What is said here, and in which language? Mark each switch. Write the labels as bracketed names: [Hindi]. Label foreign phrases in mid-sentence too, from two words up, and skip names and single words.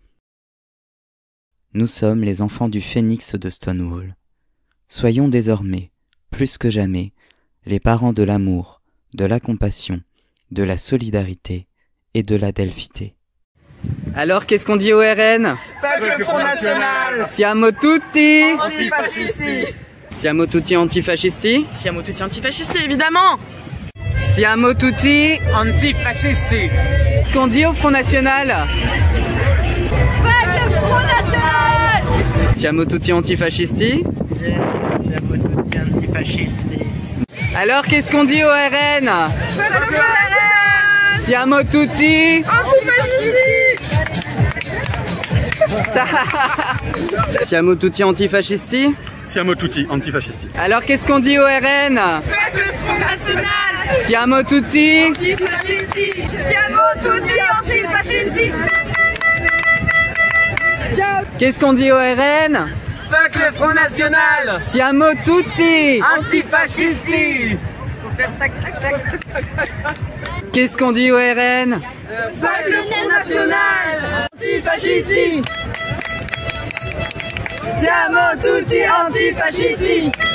[French] Nous sommes les enfants du phénix de Stonewall. Soyons désormais, plus que jamais, les parents de l'amour, de la compassion, de la solidarité et de la delphité. Alors, qu'est-ce qu'on dit au RN? Peuple le Front National! [Italian] Siamo tutti! Antifascisti! Siamo tutti antifascisti? Siamo tutti antifascisti, évidemment! Siamo tutti antifascisti! [French] Ce qu'on dit au Front National? Front National. [Italian] Siamo tutti antifascisti? Siamo tutti antifascisti. [French] Alors, qu'est-ce qu'on dit au RN? [Italian] Siamo tutti Siamo tutti antifascisti? Siamo tutti antifascisti. [French] Alors, qu'est-ce qu'on dit au RN? Faites le Front National. [Italian] Siamo tutti Antifascisti. Siamo tutti antifascisti. [French] Qu'est-ce qu'on dit au RN? Fuck le Front National. [Italian] Siamo tutti Antifascisti. [French] Qu'est-ce qu'on dit au RN? Fuck le Front National. [Italian] Antifascisti. Siamo tutti antifascisti.